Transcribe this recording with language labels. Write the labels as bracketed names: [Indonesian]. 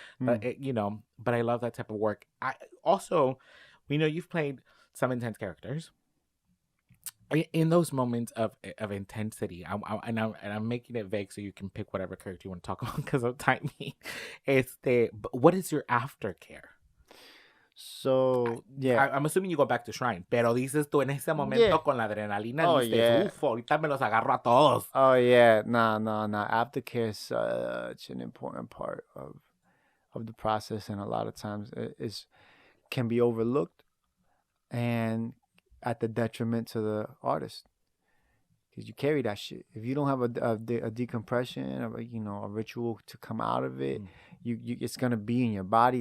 [English] But but I love that type of work. I also, we know you've played some intense characters. In those moments of intensity, I'm making it vague so you can pick whatever character you want to talk about because of timing. What is your aftercare? So, yeah. I'm assuming you go back to Shrine, [Spanish] pero dices tú en ese momento con la adrenalina, dices, ahorita me los agarro a todos. [English] Oh, yeah. No. Aftercare is such an important part of the process, and a lot of times it can be overlooked and at the detriment to the artist. Because you carry that shit. If you don't have a decompression, a ritual to come out of it, it's gonna be in your body.